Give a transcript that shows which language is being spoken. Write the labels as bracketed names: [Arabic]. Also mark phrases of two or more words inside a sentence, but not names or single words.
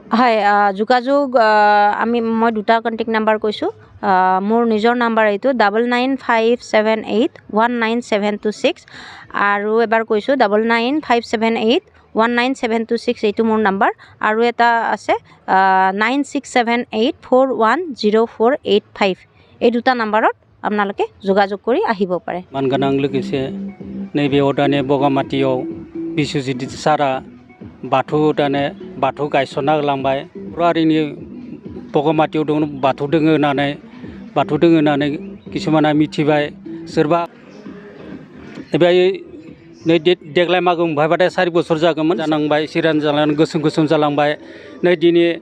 [Assamese] হয় যোগাযোগ মই দুটা [English] contact number [Assamese] কৈছোঁ মোৰ নিজৰ নাম্বাৰ এইটো 9957819726 আৰু এবাৰ কৈছোঁ 9957819726 এইটো মোৰ নাম্বাৰ আৰু এটা আছে 9678410485 এই দুটা নাম্বাৰত আপোনালোকে যোগাযোগ কৰি আহিব পাৰে [Bodo] मानगोनां लोगोसे नैबेयाव दाने बगामाथियाव बिश्वजित सारा बाथौ गायसनना होलांबाय बर' हारिनि बगामाथियाव दङ बाथौ दोङो होननानै किसुमाना मिथिबाय सोरबा नै देग्लाय मागो मोनफायबाथाय 4 बोसोर जागौमोन जानांबाय सिरान जालांनानै गोसोम जालांबाय नै दिनै